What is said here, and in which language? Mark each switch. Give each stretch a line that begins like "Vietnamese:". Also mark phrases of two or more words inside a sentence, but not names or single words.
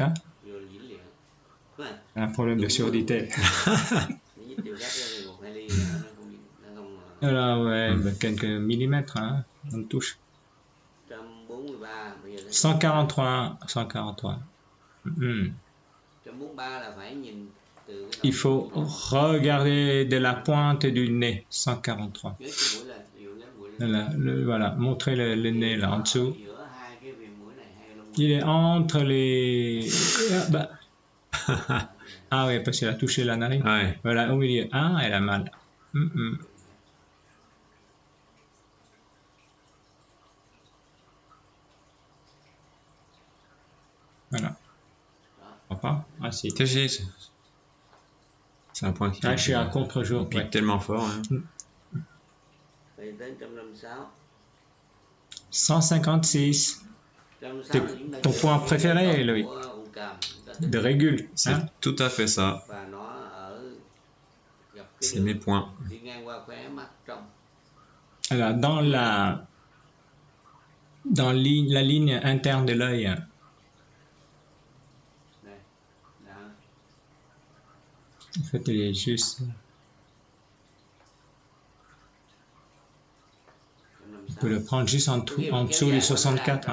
French: Hein. Un problème de surdité. Alors, ouais, quelques millimètres, hein, on touche. 143. 143.
Vietnamese: từ cái
French: Il
Vietnamese: đầu
French: faut regarder de la pointe du nez, 143.
Vietnamese: nhớ cái mũi lên, ví dụ nhớ mũi lên.
French: Voilà, montrez le nez là en dessous.
Vietnamese: Giữa hai cái viền mũi này, hai lông
French: Il est entre les... Ah, bah. Ah oui, parce qu'elle a touché la narine. Ouais. Voilà, au milieu. Ah, elle a mal. Voilà. On voit pas? Ah si. C'est un point qui Ah, je suis à contre-jour. pique Ouais. tellement fort. Hein.
Vietnamese: Vậy tới 156.
French: 156. C'est ton point préféré, Loïc. De régule. C'est Hein? tout à fait ça.
Vietnamese: Và nó ở gặp cái
French: C'est mes points.
Vietnamese: đi ngang qua khóe mắt trong.
French: Alors, dans la ligne interne de l'œil,
Vietnamese: Đây. Đó.
French: en fait, il est juste... Vous pouvez le prendre juste en dessous du 64.